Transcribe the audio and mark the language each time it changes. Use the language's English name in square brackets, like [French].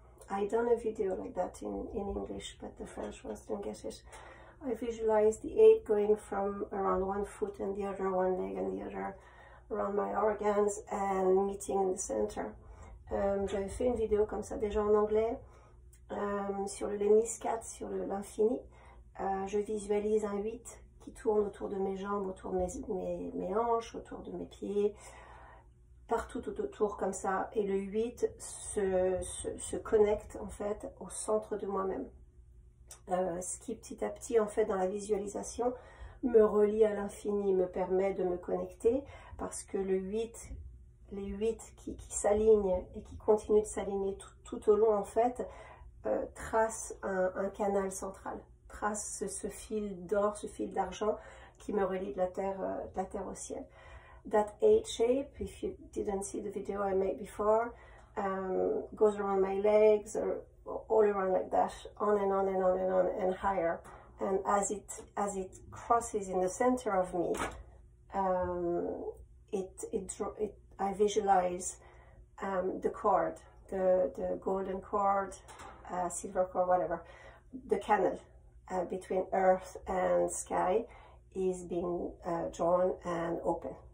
[English] I done a video like that in English, but the French ones didn't get it. I visualize the 8 going from around one foot and the other, one leg and the other, around my organs and meeting in the center. [French] J'avais fait une vidéo comme ça déjà en anglais, sur le Lenis 4, sur l'infini. Je visualise un 8 qui tourne autour de mes jambes, autour de mes hanches, autour de mes pieds, partout tout autour comme ça, et le 8 se connecte en fait au centre de moi-même, ce qui petit à petit en fait dans la visualisation me relie à l'infini, me permet de me connecter, parce que les 8 qui s'alignent et qui continuent de s'aligner tout au long en fait, tracent un canal central, tracent ce fil d'or, ce fil d'argent qui me relie de la terre au ciel. [English] That 8 shape, if you didn't see the video I made before, goes around my legs or all around like that, on and on and on and on and higher. And as it crosses in the center of me, I visualize the cord, the golden cord, silver cord, whatever, the canal between earth and sky is being drawn and open.